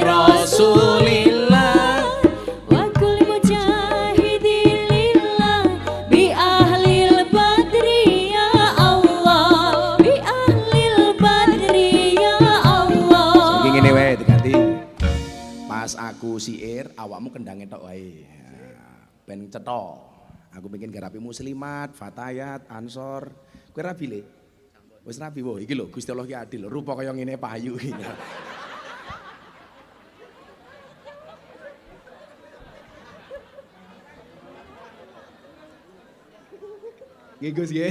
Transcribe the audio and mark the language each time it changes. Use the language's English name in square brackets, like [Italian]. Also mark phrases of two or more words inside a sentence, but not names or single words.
[Arabic] رسول الله وكل مجاهد لله بأهل بدر يا الله بأهل بدر يا الله. [Javanese] Iki ngene wae diganti. Pas aku siir awakmu kendange tok wae. Ben cetha. Aku pengen garapi muslimat, fatayat, ansor. Kowe rabi le? Wis rabi wae iki lho Gusti Allah ki adil, rupa kaya ngene payu iki. Nggih Gus nggih.